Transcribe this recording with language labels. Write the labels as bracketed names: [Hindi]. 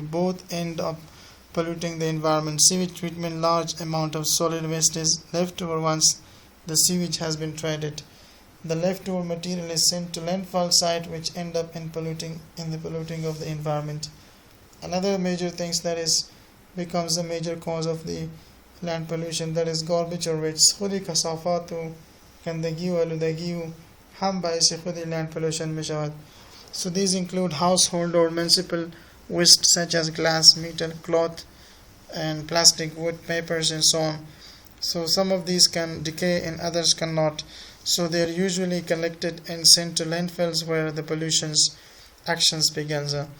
[English] Both end up polluting the environment. Sewage treatment, large amount of solid waste is left over once the sewage has been treated. The leftover material is sent to landfill site, which end up in the polluting of the environment. Another major things that is becomes a major cause of the land pollution, that is garbage or waste. [Persian] خودی کثافات و گندگی و آلودگی و هم باعث خود [English] land pollution [Persian] می شود. [English] So these include household or municipal waste such as glass, metal, cloth, and plastic, wood, papers, and so on. So some of these can decay and others cannot. So they are usually collected and sent to landfills where the pollution's actions begins.